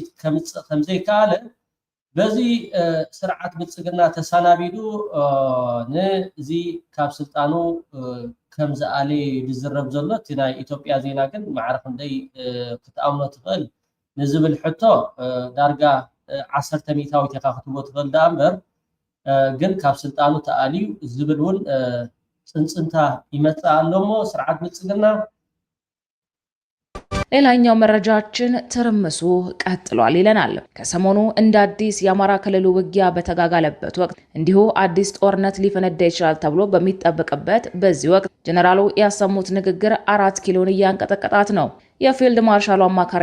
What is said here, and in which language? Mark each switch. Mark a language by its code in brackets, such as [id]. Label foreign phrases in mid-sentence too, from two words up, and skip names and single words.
[ti] ከምዘይ ካለ በዚ ስርዓት ብልጽግና ተሳናቢዱ ነዚ ካብ ስልጣኑ ከም ዝኣለ ዝዝረብ ዘሎ እቲ ናይ ኢትዮጵያ ዜና ግን ማዕረፍ እንደይ ክትኣምኖ ትኽእል ንዝብል ሕቶ ዳርጋ 10 ሚእታዊት ኢኻ ክትቦ ትኽእል ዳ እምበር ግን ካብ ስልጣኑ ተኣልዩ ዝብል እውን ጽንጽንታ ይመጽእ ኣሎሞ ስርዓት ብልጽግና። [am] ሌላኛው መረጃችን ትርምሱ ቀጥሏል ይለናል። ከሰሞኑ እንደ አዲስ የአማራ ክልሉ ውጊያ በተጋጋለበት ወቅት እንዲሁ አዲስ ጦርነት ሊፈነዳ ይችላል ተብሎ በሚጠበቅበት በዚህ ወቅት ጀነራሉ ያሰሙት ንግግር 4 ኪሎን እያንቀጠቀጣት ነው። የፊልድ ማርሻሉ አማካሪ